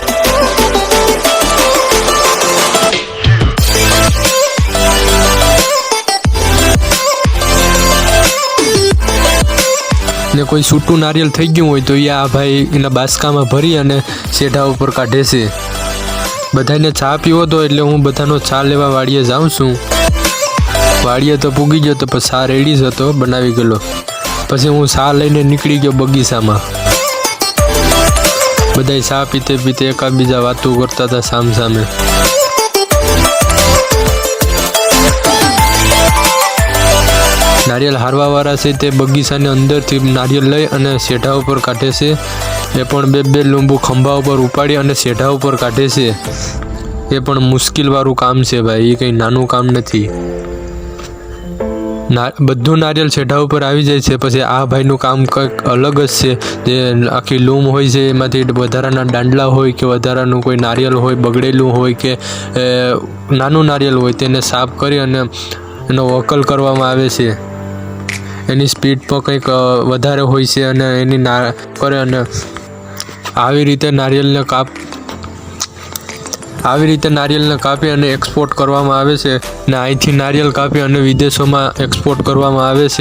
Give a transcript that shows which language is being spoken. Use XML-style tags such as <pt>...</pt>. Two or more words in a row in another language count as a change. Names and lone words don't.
<gu>ને કોઈ સૂટૂ નારિયલ થઈ ગયું હોય તો આ ભાઈ એના બાસકામાં ભરી અને સેઠા ઉપર કાઢે છે। બધાને ચા પીવો તો એટલે હૂં બધાનો ચા લેવા વાડીએ જાઉં છું। વાડિએ તો પૂગી ગયો તો પછી ચા રેડી જ હતો, બનાવી ગેલો। પછી હૂં ચા લઈને નીકળી ગયો બગીચામાં। બધાય ચા પીતે પીતે એકાબીજા વાતો કરતા થા સામ સામે। નારિયલ હારવાવાળા છે તે બગીચાને અંદરથી નારિયલ લઈ અને સેઠા ઉપર કાઢે છે। એ પણ બે લૂંબૂ ખંભા ઉપર ઉપાડી અને સેઠા ઉપર કાઢે છે। એ પણ મુશ્કિલવાળું કામ છે ભાઈ, એ કઈ નાનું કામ નથી। બધું નારિયલ સેઠા ઉપર આવી જાય છે। પછી આ ભાઈનું કામ કંઈક અલગ જ છે। જે આખી લૂમ હોય છે એમાંથી વધારાના દાંડલા હોય કે વધારાનું કોઈ નારિયલ હોય બગડેલું હોય કે નાનું નારિયલ હોય તેને સાફ કરી અને એનો વકલ કરવામાં આવે છે। એની સ્પીડ પણ કંઈક વધારે હોય છે અને એની કરે અને આવી રીતે નારિયેલને કાપી અને એક્સપોર્ટ કરવામાં આવે છે ને અહીંથી નારિયેલ કાપી અને વિદેશોમાં એક્સપોર્ટ કરવામાં આવે છે।</gu>